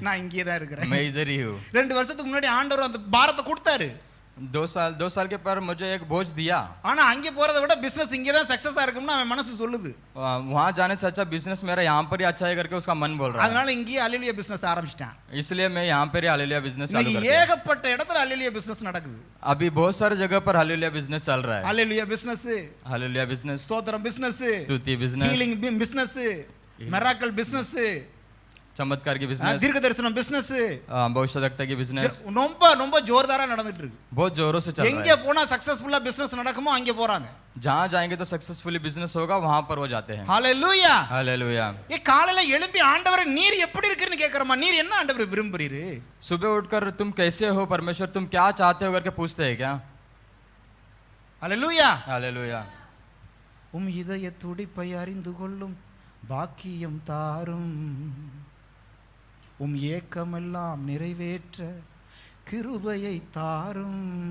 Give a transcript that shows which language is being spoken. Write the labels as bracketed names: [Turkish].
[Tamil] நான் இங்கேயே தான் இருக்கிறேன். [Hindi] मैं इधर ही हूँ. [Tamil] 2 வருஷத்துக்கு முன்னாடி ஆண்டவர் அந்த பாரத்தை கொடுத்தாரு. [Hindi] 2 साल के पर मुझे एक बोझ दिया. [Tamil] ஆனா அங்கே போறதை விட பிசினஸ் இங்கே தான் சக்சஸா இருக்கும்னு அவன் மனசு சொல்லுது. [Hindi] वहाँ जाने से अच्छा बिजनेस मेरा यहाँ पर ही अच्छा है करके उसका मन बोल रहा है. [Tamil] அதனால இங்கேயே அல்லேலூயா பிசினஸ் ஆரம்பிச்சிட்டான். [Hindi] इसलिए मैं यहाँ पर ही हालेलुया बिजनेस चालू कर [Tamil] இன்னைக்கு [Hindi] दिया. [Tamil] ஏகப்பட்ட இடத்துல அல்லேலூயா பிசினஸ் நடக்குது. [Hindi] अभी बहुत सारे जगह पर हालेलुया बिजनेस चल रहा है. [Tamil] அல்லேலூயா பிசினஸ், [Hindi] हालेलुया बिजनेस, [Tamil] ஸ்தோத்திரம் பிசினஸ், [Hindi] स्तुति business, [Tamil] healing business, miracle business, [Hindi] चमत्कार की बिजनेस, [Tamil] தீர்க்க தரிசனம் பிசினஸ், [Hindi] भविष्यवक्ता की बिजनेस [Tamil] ரொம்ப ரொம்ப ஜோர்தாரா நடந்துட்டு இருக்கு. [Hindi] बहुत जोरों से चल रहा [Tamil] எங்க [Hindi] है. [Tamil] போனா சக்சஸ்ஃபுல்லா பிசினஸ் நடக்குமோ அங்க போறாங்க. [Hindi] जहाँ जाएंगे तो सक्सेसफुली बिजनेस होगा वहां पर वो जाते हैं. [Tamil] ஹalleluya. [Hindi] हालेलुया. [Tamil] காலையில எழும்பி ஆண்டவரே நீர் எப்படி இருக்குன்னு கேக்குறமா? நீர் என்ன ஆண்டவரே விரும்புறீரு? [Hindi] सुबह उठकर तुम कैसे हो परमेश्वर, तुम क्या चाहते हो करके पूछते हैं क्या? [Tamil] ஹalleluya. [Hindi] हालेलुया. [Tamil] உம் இதய துடிப்பை அறிந்து கொள்ளும் பாக்கியம் தாரும், உம் ஏக்கமெல்லாம் நிறைவேற்ற கிருபையை தாரும்.